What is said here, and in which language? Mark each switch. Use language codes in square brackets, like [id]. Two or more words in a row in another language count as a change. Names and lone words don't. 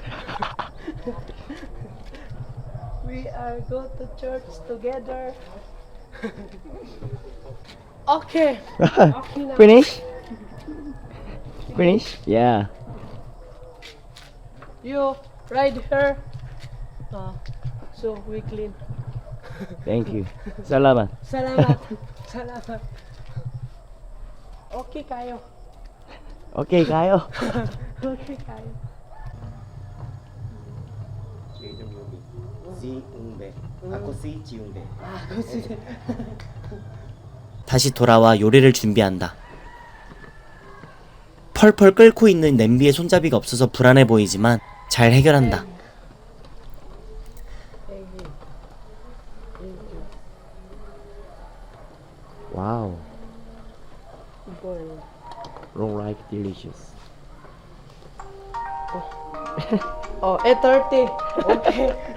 [en] We are go to church together. Okay. Okay now. Finish? Finish? Yeah. You ride her. So we clean. Thank you. [tl] Salamat. Salamat. Salamat. Okay kayo. Okay, kayo. Okay kayo. [ko] 다시 돌아와 요리를 준비한다. 펄펄 끓고 있는 냄비에 손잡이가 없어서 불안해 보이지만 잘 해결한다. [en] Wow. Boy. Long like delicious. Oh, 8:30. Okay.